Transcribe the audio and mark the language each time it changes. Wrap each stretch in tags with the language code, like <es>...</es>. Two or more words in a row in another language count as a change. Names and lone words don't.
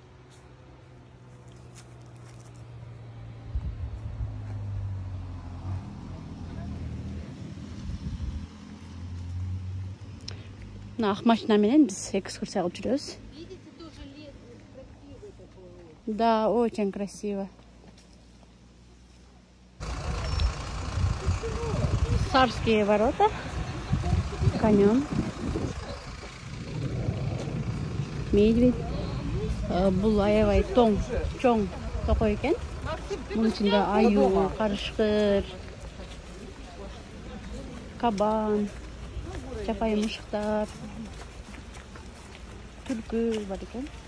<ky>Ак машина менен биз экскурсия кылып жүрөбүз.</ky> <ru>Да, очень красиво. Царские ворота. Конем. Медведь.</ru> <ky>Бул аябай чоң токой экен. Мунун ичинде аю, карышкыр, кабан, чапайы мушуктар, түлкү бар экен.</ky>